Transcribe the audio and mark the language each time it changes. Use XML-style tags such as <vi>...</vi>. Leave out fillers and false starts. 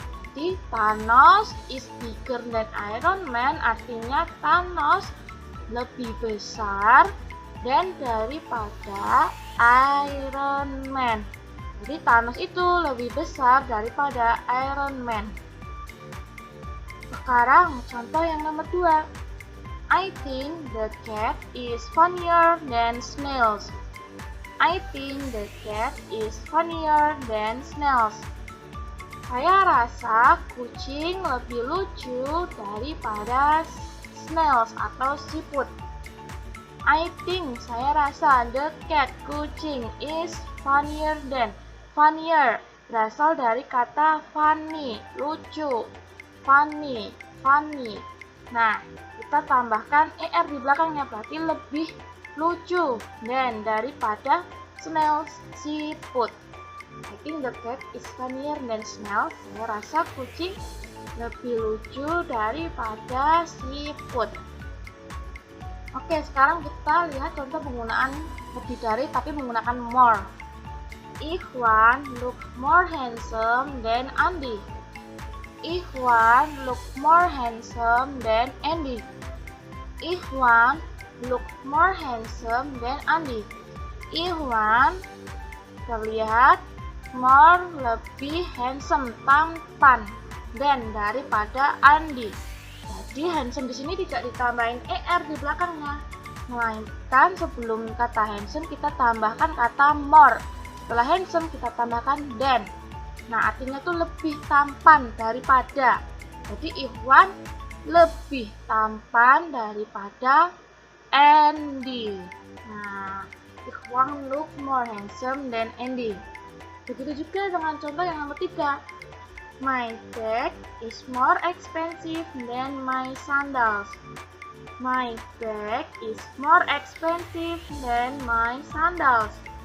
<id>Jadi</id> <en>Thanos is bigger than Iron Man</en> <id>artinya Thanos lebih besar dan daripada Iron Man. Jadi Thanos itu lebih besar daripada Iron Man. Sekarang contoh yang nomor 2.</id> <en>I think the cat is funnier than snails. I think the cat is funnier than snails.</en> <id>Saya rasa kucing lebih lucu daripada snails atau siput.</id> <en>I think,</en> <id>saya rasa,</id> <en>the cat,</en> <id>kucing,</id> <en>is funnier than.</en> <id>Funnier berasal dari kata funny, lucu. Funny, funny. Nah, kita tambahkan er di belakangnya, berarti lebih lucu than daripada snails, siput.</id> <en>I think the cat is funnier than snails.</en> <id>Saya rasa kucing lebih lucu daripada siput. Oke, sekarang kita lihat contoh penggunaan lebih dari tapi menggunakan more.</id> <en>Ikhwan look more handsome than Andy. Ikhwan look more handsome than Andy. Ikhwan look more handsome than Andy.</en> <id>Ikhwan terlihat more lebih handsome, tampan, than daripada Andy. Jadi handsome di sini tidak ditambahin er di belakangnya, melainkan sebelum kata handsome kita tambahkan kata more. Setelah handsome kita tambahkan than. Nah, artinya itu lebih tampan daripada. Jadi Ikhwan lebih tampan daripada Andy.</id> <en>Nah, Ikhwan look more handsome than Andy.</en> <id>Begitu juga dengan contoh yang nomor 3.</id> <en>My bag is more expensive than my sandals. My bag is more expensive than my sandals.</en>